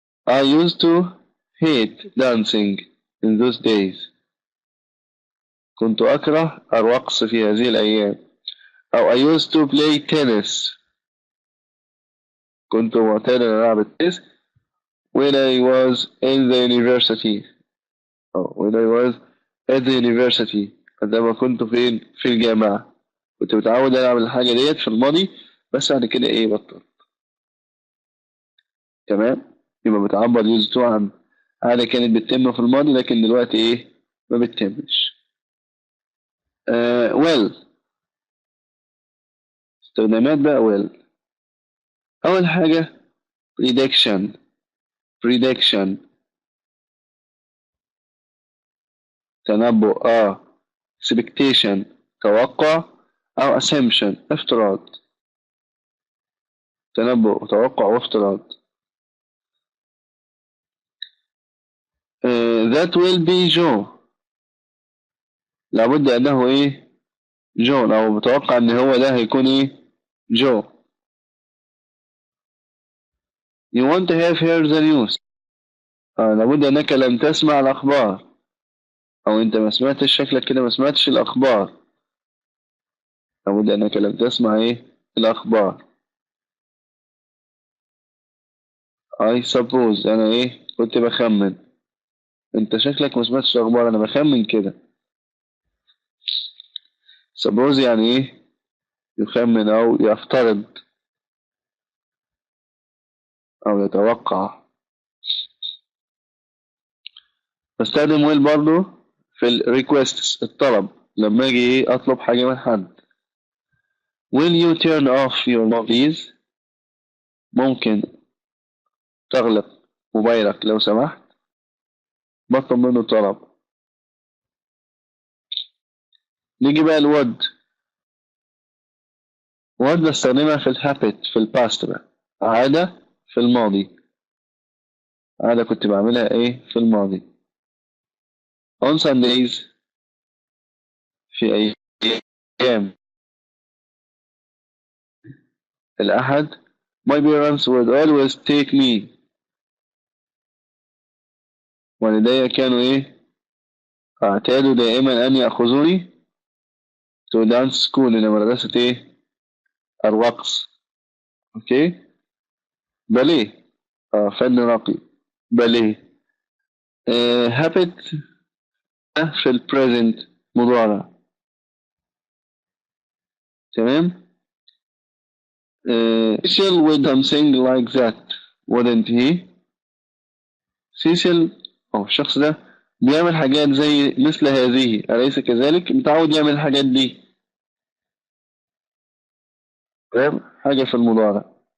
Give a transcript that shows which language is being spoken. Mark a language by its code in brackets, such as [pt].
[en] I used to hate dancing in those days. [ar] كنت أكره الرقص في هذه الأيام. [en] أو I used to play tennis. [ar] كنت معتادا أن ألعب التنس [en] when I was in the university. when I was at the university. [ar] عندما كنت في الجامعة كنت متعود ألعب الحاجة ديت في الماضي، بس بعد كده إيه بطل. تمام. يبقى بتعبر used to عن حاجة كانت بتتم في الماضي، لكن دلوقتي إيه ما بتتمش. [en] well. [ar] استخدامات بقى well. أول حاجة prediction. تنبؤ. expectation توقع، أو assumption افتراض. تنبؤ وتوقع وافتراض. [en] that will be Joe. [ar] لابد أنه إيه جون، أو بتوقع إن هو ده هيكون إيه جو. [en] you want to have heard the news. [ar] لابد أنك لم تسمع الأخبار، أو أنت ما سمعتش، شكلك كده ما سمعتش الأخبار. لابد أنك لم تسمع إيه الأخبار. [en] I suppose [ar] أنا إيه كنت بخمن. أنت شكلك ما سمعتش الأخبار، أنا بخمن كده. suppose يعني إيه يخمن أو يفترض أو يتوقع. بستخدم will برضو في ال requests الطلب، لما أجي إيه أطلب حاجة من حد. [en] will you turn off your mobiles. [ar] ممكن تغلق موبايلك لو سمحت. بطلب منه طلب. نيجي بقى الود. ود بستخدمها في الهابت في الباست بقى، عادة في الماضي. عادة كنت بعملها ايه في الماضي. [en] on Sundays [ar] في أيام الأحد [en] my parents would always take me. [ar] والدي كانوا ايه اعتادوا دائما أن يأخذوني [en] to dance school [ar] إلى مدرسة ايه الرقص. اوكي. باليه. فن راقي. باليه. habit في البريزنت مضارع. تمام. [en] Cecil would something like that wouldn't he. [ar] سيسل أو الشخص ده بيعمل حاجات زي مثل هذه، أليس كذلك؟ متعود يعمل الحاجات دي. تمام. حاجة في المضارع.